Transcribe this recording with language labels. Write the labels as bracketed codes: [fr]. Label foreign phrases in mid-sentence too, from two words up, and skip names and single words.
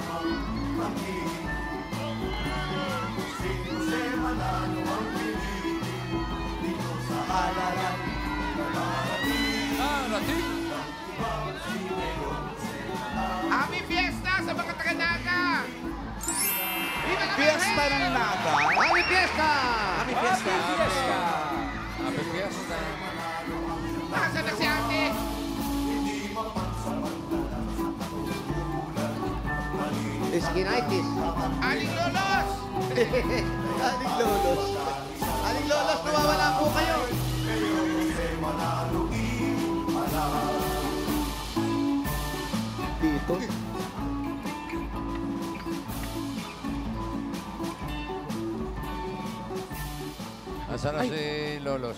[tl] Rating. [en] Happy Fiesta [tl] sa mga taga-Naga. [es] Viva la [tl] Fiesta ng Naga. [en] Happy Fiesta! Happy Fiesta. Happy Fiesta. [tl] Nasaan na si ate? Skinitis. Aling Lolos. Aling Lolos. Aling Lolos, nawawala po kayo. Dito. Asan na si Lolos?